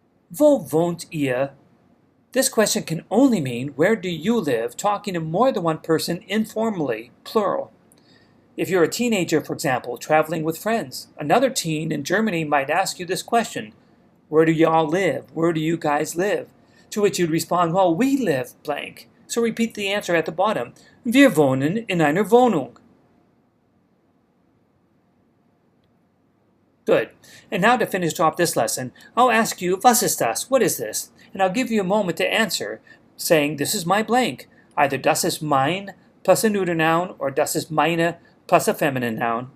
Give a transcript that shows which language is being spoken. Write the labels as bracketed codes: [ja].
[de] Wo wohnt ihr? [en] This question can only mean where do you live, talking to more than one person informally, plural. If you're a teenager, for example, traveling with friends, another teen in Germany might ask you this question. Where do y'all live? Where do you guys live? To which you'd respond, well, we live blank. So repeat the answer at the bottom. [de] Wir wohnen in einer Wohnung. [en] Good. And now to finish off this lesson, I'll ask you, [de] was ist das? [en] What is this? And I'll give you a moment to answer, saying, this is my blank. Either [de] das ist mein [en] plus a neuter noun, or [de] das ist meine [en] plus a feminine noun.